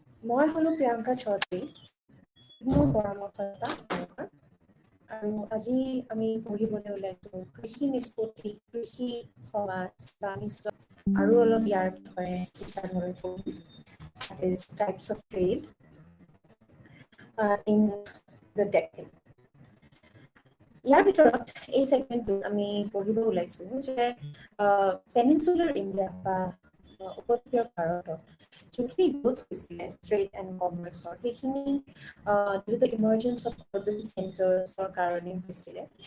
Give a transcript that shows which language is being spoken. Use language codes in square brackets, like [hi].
[as] মই হলো প্ৰিয়ংকা চৌধুৰী, মোৰ পৰামৰ্শদাতা আপোনালোকৰ। আৰু আজি আমি পঢ়িবলৈ ওলাইছো কৃষি নিষ্পত্তি, কৃষি সমাজ, বাণিজ্য আৰু অলপ ইয়াৰ বিষয়ে বিস্তাৰভাৱে পঢ়িম। [en] That is types of trade in the Deccan. [as] ইয়াৰ ভিতৰত এই সেগমেন্টত আমি পঢ়িব ওলাইছো যে পেনিনচুলাৰ ইণ্ডিয়া বা উপকূলীয় ভাৰতত যোনখিনি গ্ৰোথ হৈছিলে ট্ৰেড এণ্ড কমাৰ্চৰ, সেইখিনি [en] due to emergence of urban centers- [as] ৰ কাৰণে হৈছিলে।